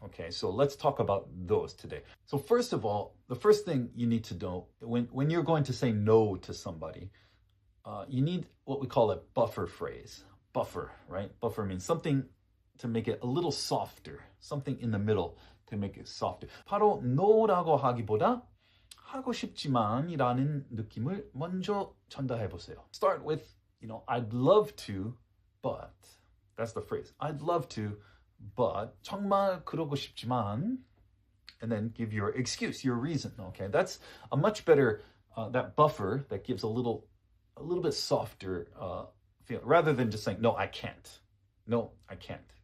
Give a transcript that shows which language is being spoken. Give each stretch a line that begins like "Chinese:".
English: Okay, so let's talk about those today. So first of all, the first thing you need to know when you're going to say no to somebody, you need what we call a buffer phrase. Buffer, right? Buffer means something to make it a little softer. Something in the middle to make it softer.
Korean: 바로 No라고 하기보다 하고 싶지만이라는 느낌을 먼저 전달해 보세요.
English: Start with, I'd love to, but. That's the phrase. I'd love to, but
Korean: 정말 그러고 싶지만.
English: And then give your excuse, your reason. Okay, that's a much better, that buffer that gives a little bit softer feel, rather than just saying, no, I can't. No, I can't.